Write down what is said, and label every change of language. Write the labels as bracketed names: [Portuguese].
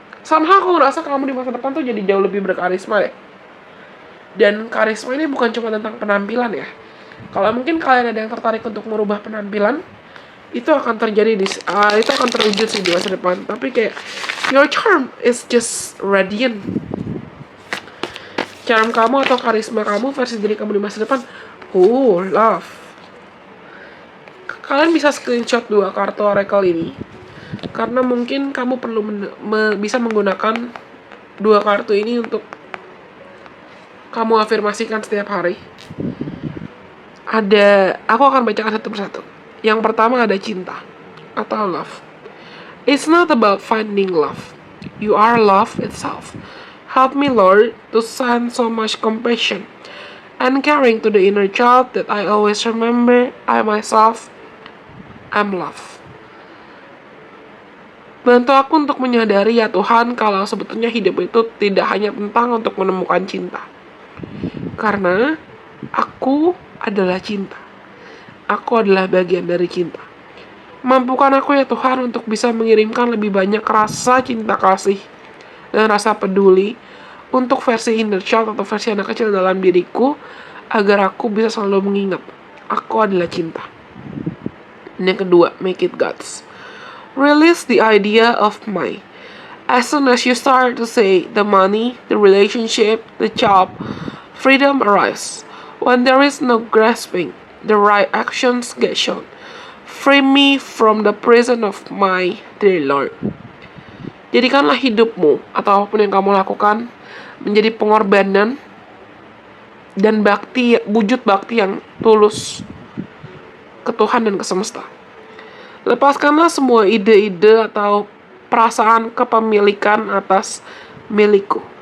[Indonesian] somehow aku ngerasa kamu di masa depan tuh jadi jauh lebih berkarisma deh. Dan karisma ini bukan cuma tentang penampilan ya. Kalau mungkin kalian ada yang tertarik untuk merubah penampilan, itu akan terjadi itu akan terwujud sih di masa depan. Tapi kayak [English] your charm is just radiant. [Indonesian] Charm kamu atau karisma kamu versi diri kamu di masa depan, love. Kalian bisa screenshot 2 kartu oracle ini, karena mungkin kamu perlu bisa menggunakan 2 kartu ini untuk kamu afirmasikan setiap hari. Aku akan bacakan satu persatu. Yang pertama ada cinta atau love. [English] It's not about finding love. You are love itself. Help me, Lord, to send so much compassion and caring to the inner child that I always remember I myself am love. [Indonesian] Bantu aku untuk menyadari ya Tuhan kalau sebetulnya hidup itu tidak hanya tentang untuk menemukan cinta. Karena aku adalah cinta. Aku adalah bagian dari cinta. Mampukan aku ya Tuhan untuk bisa mengirimkan lebih banyak rasa cinta kasih dan rasa peduli untuk versi inner child atau versi anak kecil dalam diriku, agar aku bisa selalu mengingat aku adalah cinta. Yang kedua, [English] make it God's. Release the idea of my. As soon as you start to say the money, the relationship, the job, freedom arrives. When there is no grasping, the right actions get shown. Free me from the prison of my dear Lord. [Indonesian] Jadikanlah hidupmu atau apapun yang kamu lakukan menjadi pengorbanan dan wujud bakti yang tulus ke Tuhan dan ke semesta. Lepaskanlah semua ide-ide atau perasaan kepemilikan atas milikku.